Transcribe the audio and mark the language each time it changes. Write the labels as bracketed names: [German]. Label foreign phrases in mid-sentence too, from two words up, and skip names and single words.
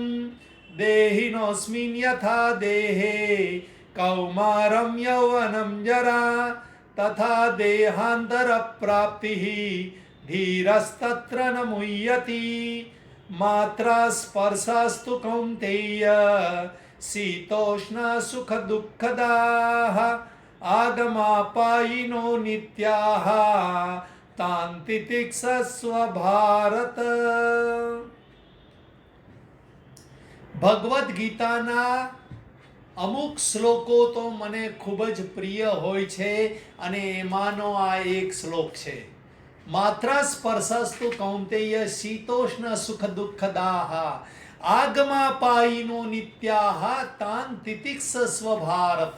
[Sanskrit] देहिनोऽस्मिन् यथा देहे कौमारं यौवनं जरा तथा देहान्तरप्राप्तिः धीरस्तत्र न मुह्यति मात्रा स्पर्शास्तु कौन्तेय शीतोष्णा सुखदुःखदाः आगमापायिनो नित्याः तान् तितिक्षस्व भारत. [Gujarati] ભગવદ્ ગીતાના અમુક શ્લોકો તો મને ખૂબ જ પ્રિય હોય છે અને એમાંનો આ એક શ્લોક છે. [Sanskrit] मात्रा स्पर्शस्तु कौंतेय शीतोष्ण सुख दुःखदाह आगमापायिनो नित्याह तान तितिक्षस्व भारत.